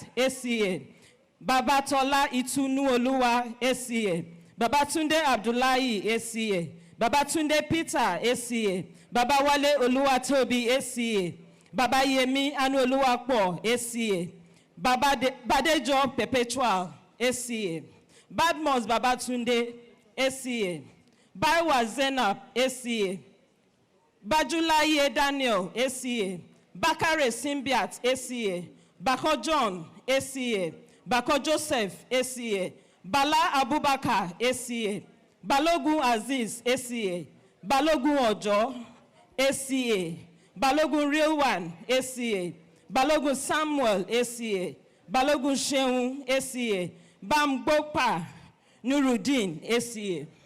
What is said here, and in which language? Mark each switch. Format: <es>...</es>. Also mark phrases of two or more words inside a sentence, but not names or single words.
<en>ACA, Babatola Itunu Oluwa, ACA, Babatunde Abdullahi, ACA, Babatunde Peter, ACA, Babawale Oluwatobi, ACA, Baba Yemi Anu Oluwapo, ACA, Badejo Perpetual, ACA, Badmos Babatunde, ACA, Baiwa Zenab, ACA, Bajulaye Daniel, ACA, Bakare Simbiat, ACA, Bako John, ACA, Bako Joseph, ACA, Bala Abubakar, ACA, Balogun Aziz, ACA, Balogun Ojo, ACA, Balogun Real One, ACA, Balogun Samuel, ACA, Balogun Sheung, ACA, Bam Bopa, Nuruddin, ACA.</en>